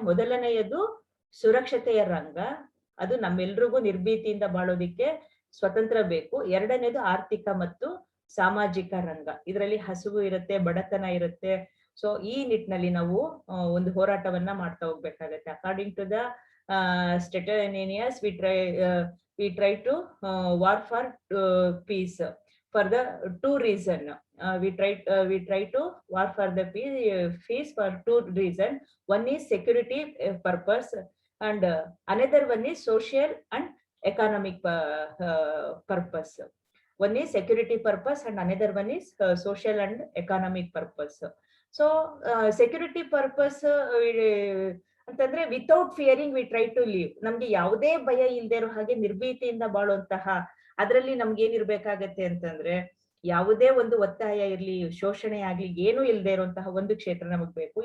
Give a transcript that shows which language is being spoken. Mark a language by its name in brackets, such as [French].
[Kannada] ಮೊದಲನೆಯದು ಸುರಕ್ಷತೆಯ ರಂಗ, ಅದು ನಮ್ಮೆಲ್ರಿಗೂ ನಿರ್ಭೀತಿಯಿಂದ ಬಾಳೋದಿಕ್ಕೆ ಸ್ವತಂತ್ರ ಬೇಕು. ಎರಡನೇದು ಆರ್ಥಿಕ ಮತ್ತು ಸಾಮಾಜಿಕ ರಂಗ, ಇದರಲ್ಲಿ ಹಸಿವು ಇರುತ್ತೆ, ಬಡತನ ಇರುತ್ತೆ. ಸೊ ಈ ನಿಟ್ಟಿನಲ್ಲಿ ನಾವು ಒಂದು ಹೋರಾಟವನ್ನ ಮಾಡ್ತಾ ಹೋಗ್ಬೇಕಾಗತ್ತೆ. [English] According to the ಸ್ಟೆಟನಿಯಸ್ we try to war for peace for the 2 reason. We try to war for the peace for 2 reason. One is security purpose and another one is social and economic purpose. One is security purpose and another one is social and economic purpose. So security purpose ಅಂತಂದ್ರೆ without fearing we try to live. [Kannada] ನಮ್ಗೆ ಯಾವುದೇ ಭಯ ಇಲ್ದೇ ಇರೋ ಹಾಗೆ ನಿರ್ಭೀತಿಯಿಂದ ಬಾಳುವಂತಹ, ಅದರಲ್ಲಿ ನಮ್ಗೆ ಏನಿರ್ಬೇಕಾಗತ್ತೆ ಅಂತಂದ್ರೆ ಯಾವುದೇ ಒಂದು ಒತ್ತಾಯ ಇರ್ಲಿ, ಶೋಷಣೆ ಆಗ್ಲಿ, ಏನು ಇಲ್ದೇ ಇರುವಂತಹ ಒಂದು ಕ್ಷೇತ್ರ ನಮಗ್ ಬೇಕು.